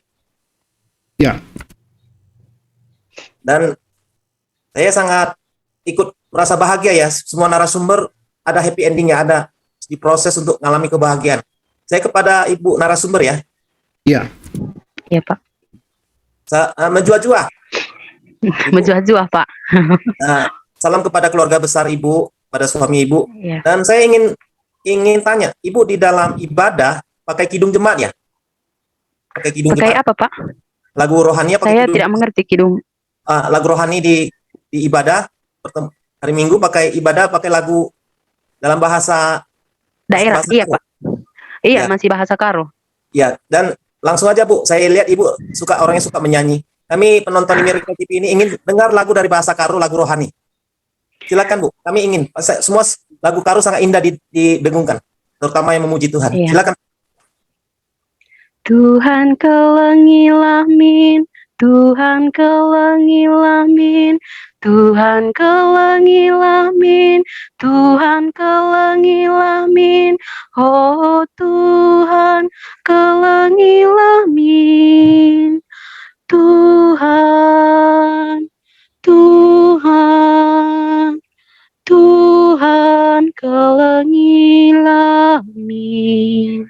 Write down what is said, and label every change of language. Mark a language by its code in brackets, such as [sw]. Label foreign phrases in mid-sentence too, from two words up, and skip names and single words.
[id] Ya, Dan saya sangat ikut merasa bahagia ya, semua narasumber ada [en] happy endingnya, [id] ada diproses untuk mengalami kebahagiaan. Saya kepada Ibu narasumber ya, ya, Iya, Pak. menjua-jua. Menjuah-juah, Pak. Salam kepada keluarga besar Ibu, pada suami Ibu. Iya. Dan saya ingin tanya, Ibu di dalam ibadah pakai kidung jemaat ya? Pakai kidung Pakai jemaat. apa, Pak? Lagu rohani pakai Saya kidung. tidak mengerti kidung. Lagu rohani di ibadah hari Minggu pakai ibadah pakai lagu dalam bahasa Daerah, bahasa iya, Karo. Pak. Iya, Ya. masih bahasa Karo. Ya, dan langsung aja Bu, saya lihat Ibu suka orang yang suka menyanyi. Kami penonton di Miracle TV ini ingin dengar lagu dari bahasa Karo, lagu rohani. Silakan Bu, kami ingin. Semua lagu Karo sangat indah didengungkan, terutama yang memuji Tuhan. Iya. Silakan. [btx] Tuhan kelengilah min, Tuhan kelengilah min, Tuhan kelengilah min, Tuhan kelengilah min, oh Tuhan kelengilah min, Tuhan, Tuhan, Tuhan kelengilah min.